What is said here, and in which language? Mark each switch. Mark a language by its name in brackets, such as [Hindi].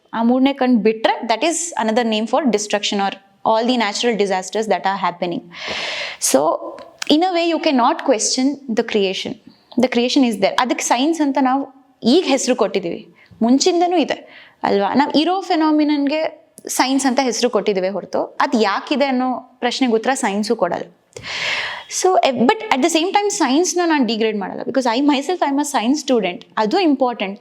[Kannada] ಆ 3ನೇ ಕಣ್ಣು ಬಿಟ್ಟರೆ [English] That is another name for destruction are all the natural disasters that are happening. So in a way you cannot question the creation is there. [Kannada] ಅದಕ್ಕೆ science ಅಂತ ನಾವು ಈಗ ಹೆಸರು ಕೊಟ್ಟಿದ್ದೀವಿ, ಮುಂಚಿಂದನೂ ಇದೆ ಅಲ್ವಾ? ನಾವು ಇರೋ ಫೆನಾಮಿನನ್ಗೆ ಸೈನ್ಸ್ ಅಂತ ಹೆಸರು ಕೊಟ್ಟಿದ್ದೀವಿ ಹೊರತು ಅದು ಯಾಕಿದೆ ಅನ್ನೋ ಪ್ರಶ್ನೆಗೆ ಉತ್ತರ ಸೈನ್ಸು ಕೊಡಲ್ಲ. So but at the same time ಸೈನ್ಸ್ನ ನಾನು ಡಿಗ್ರೇಡ್ ಮಾಡಲ್ಲ, [English] Because I myself I am a science student. [Kannada] ಅದು ಇಂಪಾರ್ಟೆಂಟ್.